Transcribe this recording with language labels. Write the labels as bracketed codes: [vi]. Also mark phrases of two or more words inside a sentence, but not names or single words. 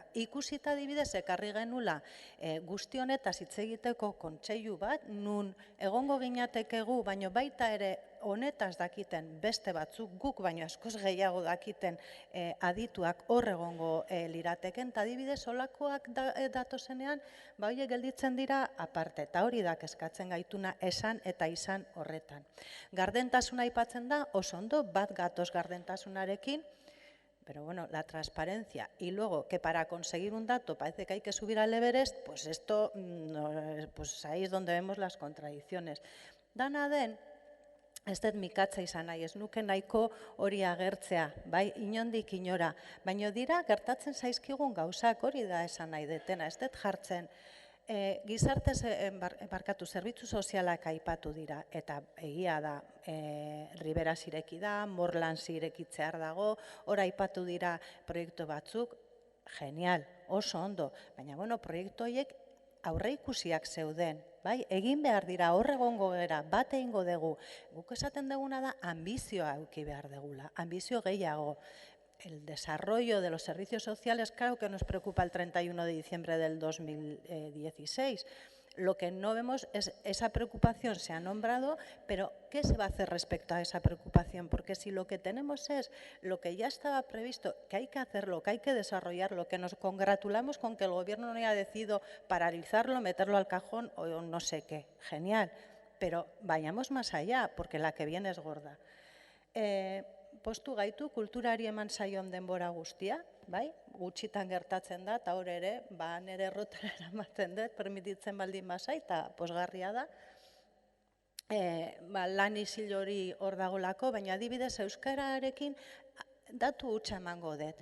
[eu] Ikusita adibidez ekarri genula guzti honetaz hitz egiteko kontseilu bat, nun egongo ginatekegu, baino baita ere honetaz dakiten beste batzuk, guk baino askoz gehiago dakiten adituak hor egongo lirateken, eta adibidez olakoak datozenean, horiek gelditzen dira aparte, eta hori da kezkatzen gaituna esan eta izan horretan. Gardentasuna aipatzen da, oso ondo, bat gatoz gardentasunarekin, [es] pero bueno, la transparencia y luego que para conseguir un dato parece que hay que subir al Everest, pues esto, pues ahí es donde vemos las contradicciones. [eu] Dana den, ez dut mikatza izan nahi, ez nuke nahiko hori agertzea, inondik inora, baina dira gertatzen zaizkigun gauzak hori da esan nahi detena, ez dut jartzen. Gizarte zerbitzu sozialak aipatu dira, eta egia da, Riberas ireki da, Morlans irekitzear dago, hor aipatu dira proiektu batzuk, genial, oso ondo, baina proiektu horiek aurreikusiak zeuden, bai? Egin behar dira, hor egongo gera, bat egingo dugu. Guk esaten duguna da, ambizioa eduki behar dugula, ambizio gehiago. [es] El desarrollo de los servicios sociales, claro que nos preocupa el 31 de diciembre del 2016. Lo que no vemos es esa preocupación se ha nombrado, pero ¿qué se va a hacer respecto a esa preocupación? Porque si lo que tenemos es lo que ya estaba previsto, que hay que hacerlo, que hay que desarrollarlo, que nos congratulamos con que el Gobierno no haya decidido paralizarlo, meterlo al cajón o no sé qué, genial, pero vayamos más allá, porque la que viene es gorda. [eu] Postu gaitu kulturari eman zaion denbora guztia, bai? Gutxitan gertatzen da, eta hor ere, nire errotara eramaten dut, permititzen baldin bazai, eta posgarria da. Lan isil hori hor dagolako, baina adibidez euskararekin datu hutsa emango dut.